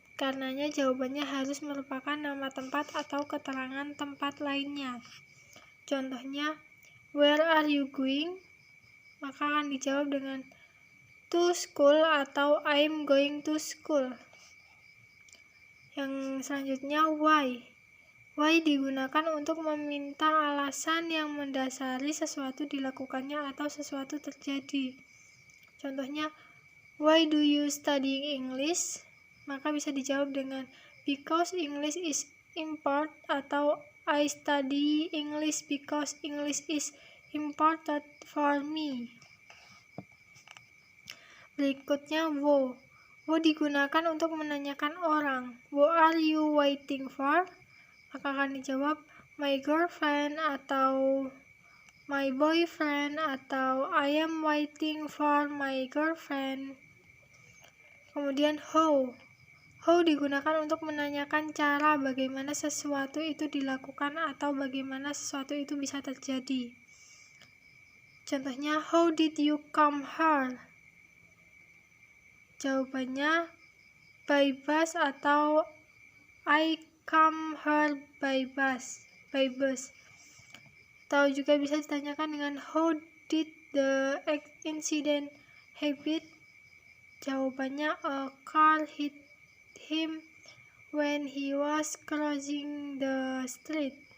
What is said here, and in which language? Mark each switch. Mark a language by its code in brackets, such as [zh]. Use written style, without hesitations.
[id] Karenanya jawabannya harus merupakan nama tempat atau keterangan tempat lainnya. Contohnya, [en] where are you going? [id] Maka akan dijawab dengan [en] to school [id] atau [en] I'm going to school. [id] Yang selanjutnya, why. Why digunakan untuk meminta alasan yang mendasari sesuatu dilakukannya atau sesuatu terjadi. [en] Contohnya, why do you study English? [id] Maka bisa dijawab dengan [en] because English is important, [id] atau [en] I study English because English is important for me. [id] Berikutnya, wo. Wo digunakan untuk menanyakan orang. [en] What are you waiting for? [id] Maka akan dijawab [en] my girlfriend, [id] atau [en] my boyfriend, atau I am waiting for my girlfriend. [id] Kemudian [en] how. [id] How digunakan untuk menanyakan cara bagaimana sesuatu itu dilakukan atau bagaimana sesuatu itu bisa terjadi. Contohnya, [en] how did you come here? [id] Jawabannya [en] by bus, [id] atau [en] I come here by bus. [id] Atau juga bisa ditanyakan dengan [en] how did the incident happen? [id] Jawabannya [en] a car hit him when he was crossing the street.